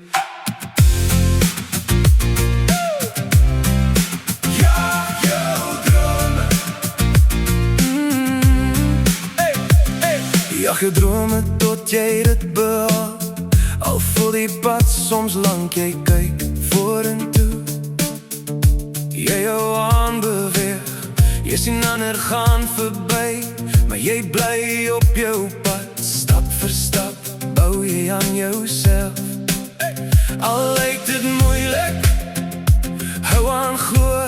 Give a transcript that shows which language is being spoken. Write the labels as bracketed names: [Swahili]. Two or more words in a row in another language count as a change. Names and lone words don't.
[Dutch] Ja, jouw dromen. Ja, je dromen tot jij het behaalt. [Afrikaans] Al voel die pad soms lang, [Dutch] jij kijkt voor en toe. [Afrikaans] Jy jou aanbeweeg, jy sien ander gaan voorbij, maar jy bly op jou pad. Stap vir stap bou jy aan jouself. Al lyk dit moeilik, hou aan glo.